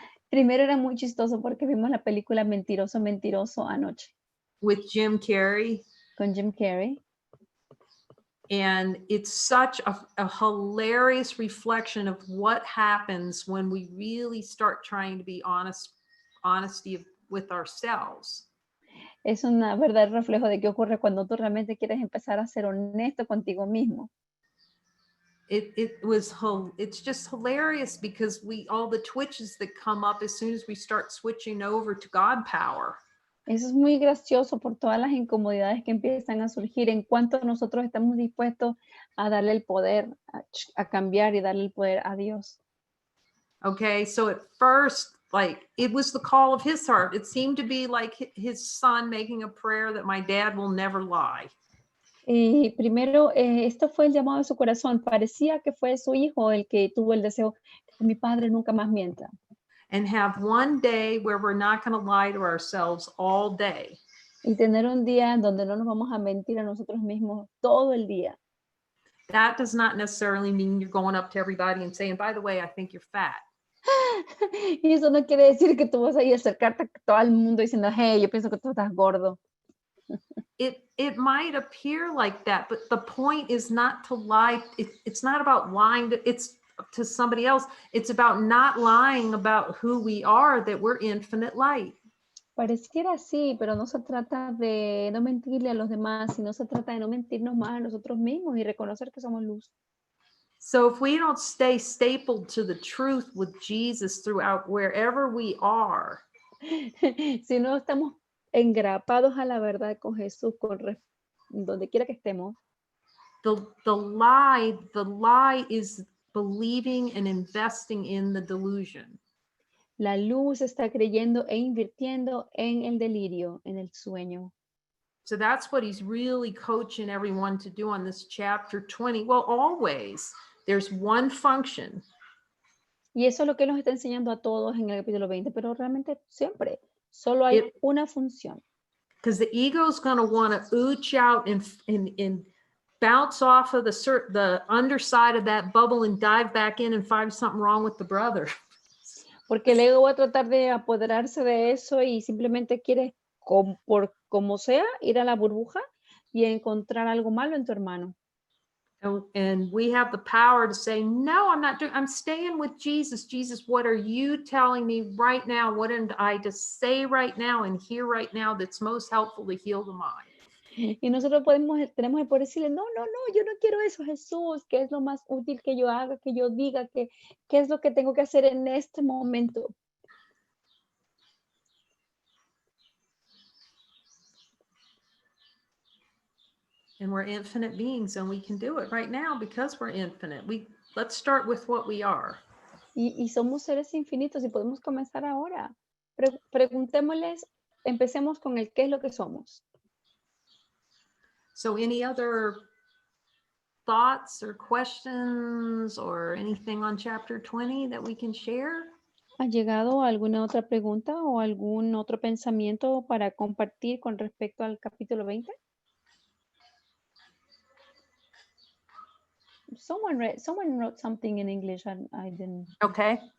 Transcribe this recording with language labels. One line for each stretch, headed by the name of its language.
Spanish: Primero era muy chistoso porque vimos la película Mentiroso, Mentiroso anoche.
English: With Jim Carrey.
Spanish: Con Jim Carrey.
English: And it's such a hilarious reflection of what happens when we really start trying to be honesty with ourselves.
Spanish: Es una verdad reflejo de qué ocurre cuando tú realmente quieres empezar a ser honesto contigo mismo.
English: It's just hilarious because all the twitches that come up as soon as we start switching over to God power.
Spanish: Eso es muy gracioso por todas las incomodidades que empiezan a surgir en cuanto nosotros estamos dispuestos a darle el poder, a cambiar y darle el poder a Dios.
English: Okay, so at first, like it was the call of his heart. It seemed to be like his son making a prayer that my dad will never lie.
Spanish: Primero, esto fue el llamado de su corazón. Parecía que fue su hijo el que tuvo el deseo que mi padre nunca más mienta.
English: And have one day where we're not going to lie to ourselves all day.
Spanish: Y tener un día en donde no nos vamos a mentir a nosotros mismos todo el día.
English: That does not necessarily mean you're going up to everybody and saying, by the way, I think you're fat.
Spanish: Y eso no quiere decir que tú vas a ir a acercarte a todo el mundo diciendo, hey, yo pienso que tú estás gordo.
English: It might appear like that, but the point is not to lie. It's not about lying to somebody else. It's about not lying about who we are, that we're infinite light.
Spanish: Pareciera así, pero no se trata de no mentirle a los demás, sino se trata de no mentirnos más a nosotros mismos y reconocer que somos luz.
English: So if we don't stay stapled to the truth with Jesus throughout wherever we are,
Spanish: Si no estamos engrapados a la verdad con Jesús, donde quiera que estemos,
English: the lie is believing and investing in the delusion.
Spanish: la luz está creyendo e invirtiendo en el delirio, en el sueño.
English: So that's what he's really coaching everyone to do on this chapter 20. Well, always there's one function.
Spanish: Y eso es lo que nos está enseñando a todos en el capítulo 20, pero realmente siempre solo hay una función.
English: Because the ego is going to want to ooch out and bounce off of the underside of that bubble and dive back in and find something wrong with the brother.
Spanish: Porque el ego va a tratar de apoderarse de eso y simplemente quiere, por como sea, ir a la burbuja y encontrar algo malo en tu hermano.
English: And we have the power to say, no, I'm staying with Jesus. Jesus, what are you telling me right now? What am I to say right now and hear right now that's most helpful to heal the mind?
Spanish: Y nosotros tenemos el poder decirle, no, yo no quiero eso, Jesús, ¿qué es lo más útil que yo haga, que yo diga, qué es lo que tengo que hacer en este momento?
English: And we're infinite beings and we can do it right now because we're infinite. Let's start with what we are.
Spanish: Y somos seres infinitos y podemos comenzar ahora. Preguntémosles, empecemos con el qué es lo que somos.
English: So any other thoughts or questions or anything on chapter 20 that we can share?
Spanish: ¿Ha llegado alguna otra pregunta o algún otro pensamiento para compartir con respecto al capítulo 20?
English: Someone wrote something in English and I didn't. Okay.